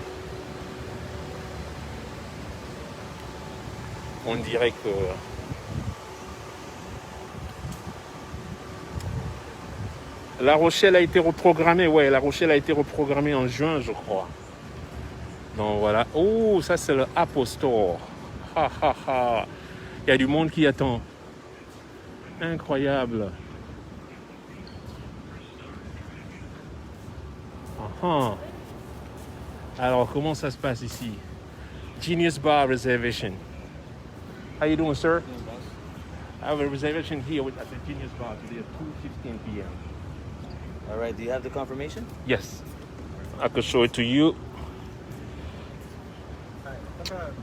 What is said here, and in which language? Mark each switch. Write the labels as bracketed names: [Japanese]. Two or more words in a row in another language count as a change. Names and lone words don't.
[French] On dirait que La Rochelle a été reprogrammée. Ouais, La Rochelle a été reprogrammée en juin, je crois. Donc voilà. Oh, ça c'est le Apple Store. Ha ha ha. Il y a du monde qui attend. Incroyable. Uh-huh. Alors, comment ça se passe ici? [English] Genius Bar Reservation. How you doing, sir? I have a reservation here at the Genius Bar today at 2:15 p.m. All right, do you have the confirmation? Yes. I could show it to you. Bye.